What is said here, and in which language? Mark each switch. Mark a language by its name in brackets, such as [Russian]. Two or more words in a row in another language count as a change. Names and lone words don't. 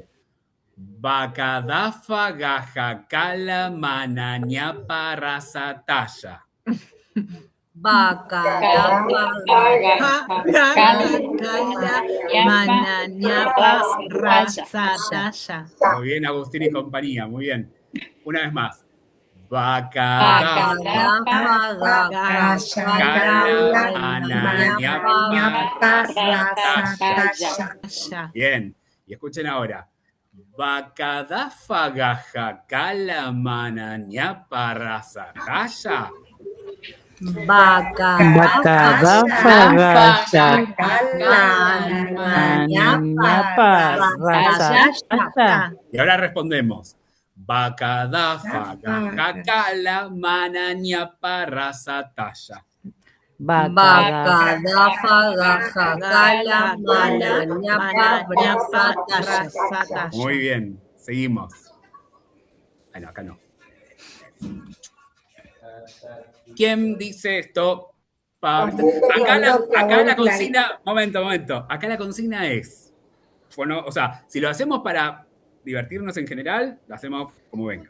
[Spanish] Bacadafa, gajacala, mananiapa, razataya. Bacadafa, gajacala, mananiapa, razataya. Muy bien, Agustín y compañía, muy bien. Una vez más. Bacadafa, gajacala, mananiapa, razataya. Bien, y escuchen ahora. Bacadafa, gajacala, mananiapa, razataya. Bacadafa, gajacala, mananiapa, razataya. Y ahora respondemos. Bacadafa, gajacala, mananiapa, razataya. Bacadafa, gajacala, mananiapa, razataya. Muy bien, seguimos. Ah, no, acá no. ¿Quién dice esto? Acá la consigna, momento. Acá la consigna es, bueno, o sea, si lo hacemos para divertirnos en general, lo hacemos como venga.